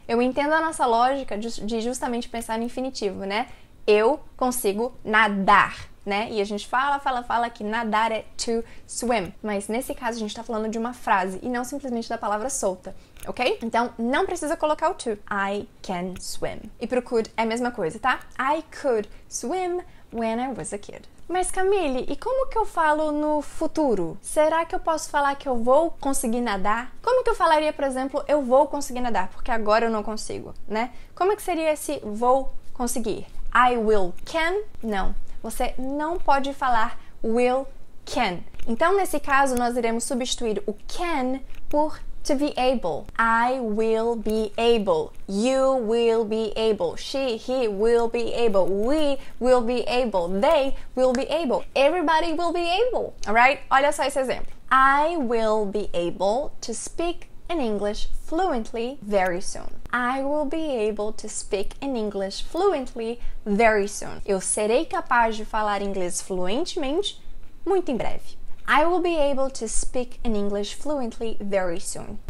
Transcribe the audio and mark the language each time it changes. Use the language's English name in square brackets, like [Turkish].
[Portuguese] Eu entendo a nossa lógica de justamente pensar no infinitivo, né? Eu consigo nadar, né? E a gente fala que nadar é to swim. Mas nesse caso a gente tá falando de uma frase e não simplesmente da palavra solta, ok? Então não precisa colocar o to. [English] I can swim. [Portuguese] E pro could é a mesma coisa, tá? [English] I could swim when I was a kid. [Portuguese] Mas Camille, e como que eu falo no futuro? Será que eu posso falar que eu vou conseguir nadar? Como que eu falaria, por exemplo, eu vou conseguir nadar? Porque agora eu não consigo, né? Como que seria esse vou conseguir? [English] I will can? [Portuguese] Não. Você não pode falar will can. Então, nesse caso, nós iremos substituir o can por to be able. [English] I will be able. You will be able. She, he will be able. We will be able. They will be able. Everybody will be able. Alright? [Portuguese] Olha só esse exemplo. [English] I will be able to speak in English fluently very soon. I will be able to speak in English fluently very soon. [Portuguese] Eu serei capaz de falar inglês fluentemente muito em breve. [English] I will be able to speak in English fluently very soon.